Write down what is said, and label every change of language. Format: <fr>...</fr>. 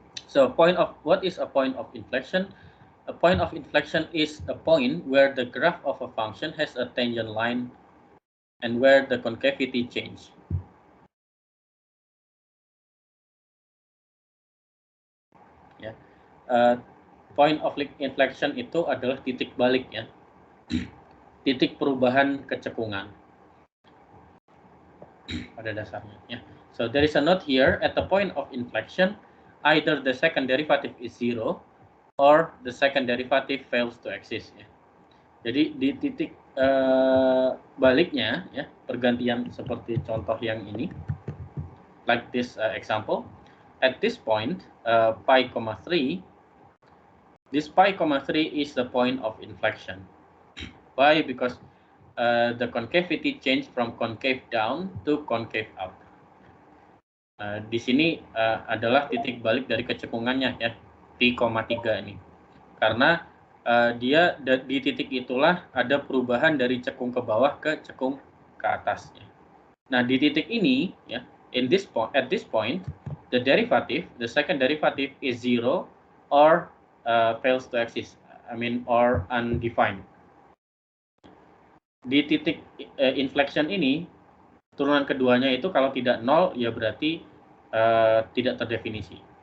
<en>So, what is a point of inflection? A point of inflection is a point where the graph of a function has a tangent line and where the concavity change.</en> <id>Ya, point of inflection itu adalah titik balik, ya, titik perubahan kecekungan pada dasarnya. Ya.</id> <en>So there is a note here, at the point of inflection, either the second derivative is 0 or the second derivative fails to exist.</en> <id>Ya. Jadi di titik baliknya, ya, pergantian seperti contoh yang ini,</id> <en>like this example. At this point, pi, 3, this pi, 3 is the point of inflection. Why? Because the concavity changed from concave down to concave up.</en> <id>Di sini adalah titik balik dari kecekungannya ya, P, 3 ini. Karena dia di titik itulah ada perubahan dari cekung ke bawah ke cekung ke atasnya. Nah, di titik ini ya,</id> <en>at this point, the derivative, the second derivative is 0 or fails to exist. I mean, or undefined.</en> <id>Di titik inflection ini, turunan keduanya itu kalau tidak 0 ya berarti tidak terdefinisi.</id>